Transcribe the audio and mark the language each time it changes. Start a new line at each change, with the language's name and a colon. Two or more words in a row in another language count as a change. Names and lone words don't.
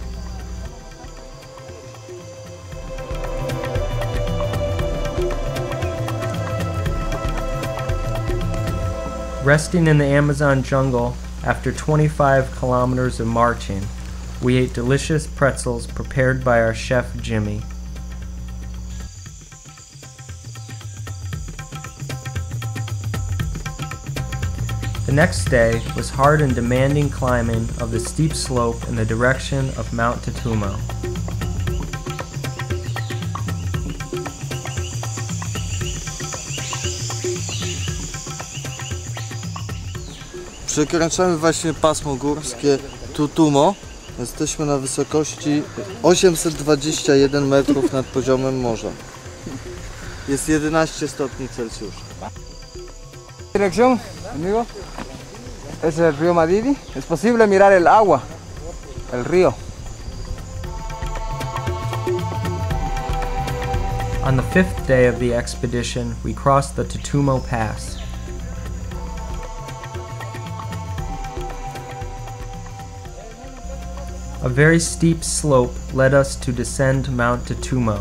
English: Resting in the Amazon jungle, after 25 kilometers of marching, we ate delicious pretzels prepared by our chef Jimmy. The next day was hard and demanding climbing of the steep slope in the direction of Mount Tutumo.
Polish: Przekraczamy właśnie pasmo górskie Tutumo. Jesteśmy na wysokości 821 metrów nad poziomem morza. Jest 11 stopni Celsjusza.
Spanish: Dirección, amigo, es el río Madidi. Es posible mirar el agua, el río.
English: On the fifth day of the expedition, we crossed the Tutumo Pass. A very steep slope led us to descend Mount Tutumo.